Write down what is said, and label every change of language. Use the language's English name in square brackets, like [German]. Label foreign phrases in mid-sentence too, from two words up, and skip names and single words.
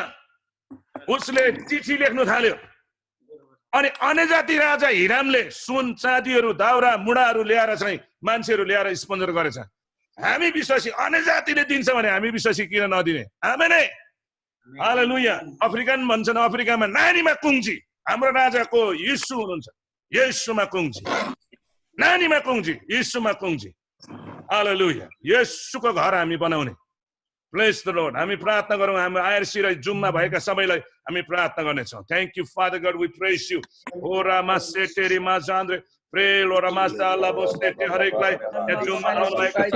[Nepali] उसले चिठी लेख्न थाल्यो अनि अन्यजाति राजा हिरामले सुन चाँदीहरु दाउरा मुडाहरु ल्याएर चाहिँ मान्छेहरु ल्याएर स्पोन्सर गरेछ हामी विश्वासी अन्यजातिले दिन्छ भने हामी विश्वासी किन नदिने आमेन हालेलुया अफ्रिकन भन्छन् अफ्रिकामा नानीमा कुङ्जी हाम्रो राजाको येशू हुनुहुन्छ येशूमा कुङ्जी नानीमा कुङ्जी येशूमा कुङ्जी हालेलुया येशूको घर हामी बनाउने [English] Bless the Lord. [Nepali] हामी प्रार्थना गरौँ हाम्रो आईआरसी र जुममा भएका सबैलाई हामी प्रार्थना गर्नेछौँ [English] Thank you Father God we praise you ora maseteri mazandre pray Lord amasta Allah bostete [Nepali] हरेकलाई यहाँ जुममा आउनलाई